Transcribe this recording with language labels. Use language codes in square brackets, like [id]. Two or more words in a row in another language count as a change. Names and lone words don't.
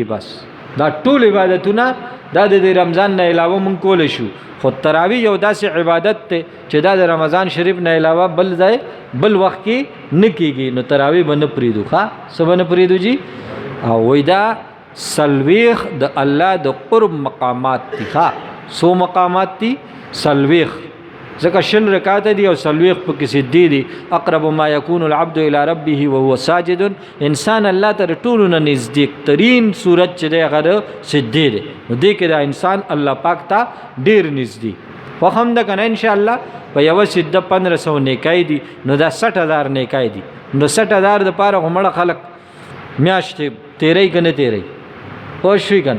[ps] بس دا ټول عبادتونه دا د رمضان نه علاوه مونږ کولی شو، خو تراویح یو داسې عبادت دی چې دا د رمضان شریف نه علاوه بل ځای بل وخت کې نه کېږي. نو تراویح به نه پرېږدو ښه. څه به نه پرېږدو جي. او وایي دا سلویخ د الله د قرب مقامات دي ښه. څو مقامات دي؟ سلویخ. ځکه شل رکعاته دي او سلویخ پکې سجدې دي. [ar] اقرب ما یکون العبد الی ربه وهو ساجد. [ps] انسان الله ته ټولو نه نزدیک ترین صورت چې دی هغه سجدې دی. نو دې کې دا انسان الله پاک ته ډېر نږدې خو هم ده که نه انشاءالله. په یوه سجده 1500 نیکۍ دي نو دا 60,000 نیکۍ دي. نو 60,000 دپاره خو مړه خلک میاشتې تېروي که نه تېروي پوه شوي که نه.